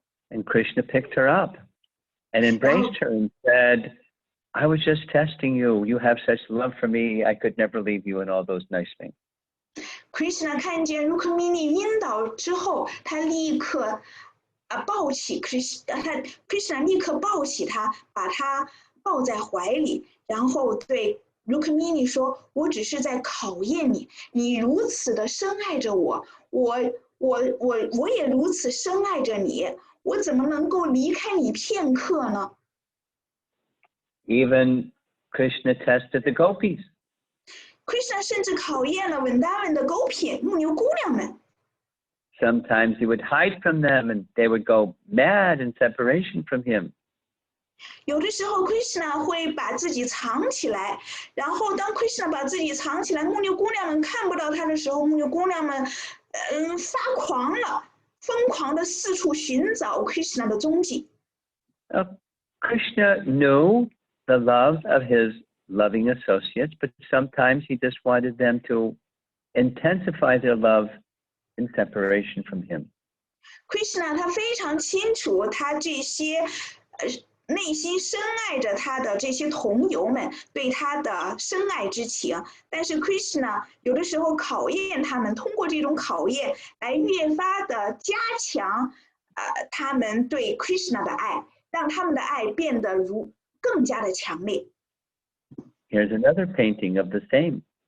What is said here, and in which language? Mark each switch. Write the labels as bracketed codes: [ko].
[en] And Krishna picked her up and embraced her and said, I was just testing you. You have such love for me. I could never leave you, and all those nice things. [zh] Krishna 看见 Rukmini 晕倒之后，他立刻抱起 Krishna 立刻抱起他，把他抱在怀里，然后对 Rukmini 说：“我只是在考验你，你如此的深爱着我，我也如此深爱着你，我怎么能够离开你片刻呢？” [en] Even Krishna tested the gopis. [zh] Krishna 甚至考验了Vrindavan的gopis牧牛姑娘们。 [en] Sometimes he would hide from them and they would go mad in separation from him. [zh] 有的时候 Krishna 会把自己藏起来，然后当 Krishna 把自己藏起来，牧牛姑娘们看不到他的时候，牧牛姑娘们发狂了，疯狂的四处寻找 Krishna 的踪迹。 [en] Krishna knew the love of his loving associates, but sometimes he just wanted them to intensify their love in separation from him. [zh] Krishna 他非常清楚他这些内心深爱着他的这些同游们对他的深爱之情，但是 Krishna 有的时候考验他们，通过这种考验来越发的加强他们对 Krishna 的爱，让他们的爱变得更加的强烈。 [en] Here's another painting of the same.